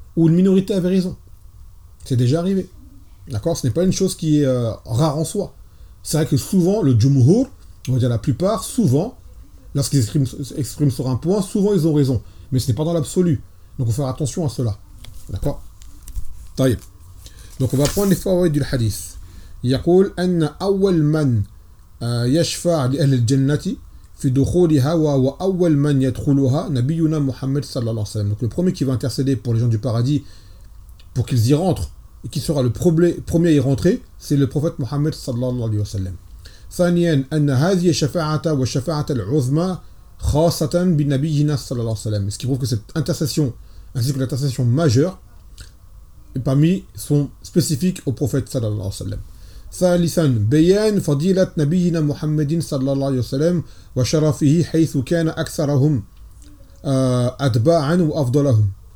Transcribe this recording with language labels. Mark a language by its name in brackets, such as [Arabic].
[French] Ou une minorité avait raison. C'est déjà arrivé. D'accord ? Ce n'est pas une chose qui est rare en soi. C'est vrai que souvent, le jumhur, on va dire la plupart, souvent, lorsqu'ils s'expriment sur un point, souvent ils ont raison. Mais ce n'est pas dans l'absolu. Donc il faut faire attention à cela. D'accord ? Taïb. Donc on va prendre les favoris du hadith. [Arabic] يقول أن أول من يشفع لأهل الجنة في دخولها وأول من يدخلها نبينا محمد صلى الله عليه وسلم. [French] Donc le premier qui va intercéder pour les gens du paradis, pour qu'ils y rentrent, et qui sera le premier à y rentrer, c'est le prophète Mohammed صلى الله عليه وسلم. [Arabic] ثانيا أن هذه الشفاعة والشفاعة العظمى خاصة بنبينا صلى الله عليه وسلم. [French] Ce qui prouve que cette intercession, ainsi que l'intercession majeure, est parmi sont spécifiques au prophète صلى الله عليه وسلم. [Arabic] ثالثا بيان فضيلة نبينا محمد صلى الله عليه وسلم وشرفه حيث كان أكثرهم أتباعا وأفضلهم.